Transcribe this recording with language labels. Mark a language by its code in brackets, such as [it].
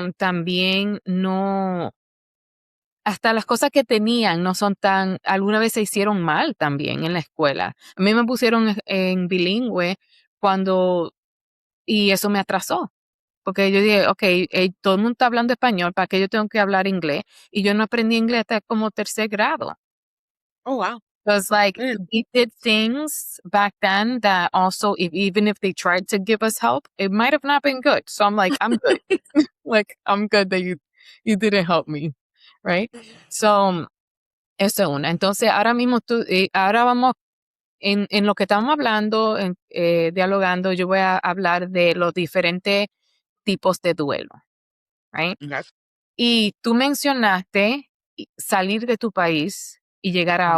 [es] También no, hasta las cosas que tenían no son tan, alguna vez se hicieron mal también en la escuela. A mí me pusieron en bilingüe cuando, y eso me atrasó, porque yo dije, ok, todo el mundo está hablando español, ¿para qué yo tengo que hablar inglés? Y yo no aprendí inglés hasta como tercer grado. [en] Oh, wow. So it's like, Mm. we did things back then that also, even if they tried to give us help, it might have not been good. So I'm like, I'm good. Like, I'm good that you didn't help me, right? [es] So, eso es una. Entonces, ahora mismo ahora vamos en lo que estamos hablando, dialogando, yo voy a hablar de los diferentes tipos de duelo, right? [en] Okay. [es] Y tú mencionaste salir de tu país y llegar a